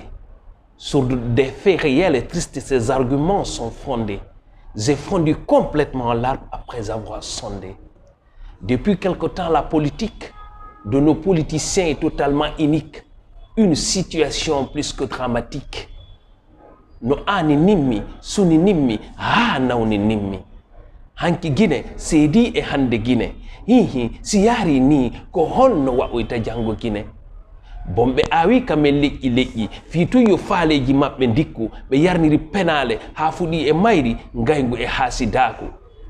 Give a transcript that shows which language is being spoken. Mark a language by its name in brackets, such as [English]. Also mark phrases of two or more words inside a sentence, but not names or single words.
[French] Sur des faits réels et tristes, ces arguments sont fondés. J'ai fondu complètement l'arbre après avoir sondé. Depuis quelque temps, la politique de nos politiciens est totalement inique. Une situation plus que dramatique. [Fula] No ani nimmi, suni nimmi, ha nauni nimmi. Hanki Guinée, Sedi e hande Guinée. Hihi, siyari ni ko honno wa'oyta jango Guinée. Bombe awi kame leƴƴi fitu yo faaleji maɓɓe dikku ɓe yarniri penale ha fuɗi e mayri ngaygu e hasidaku.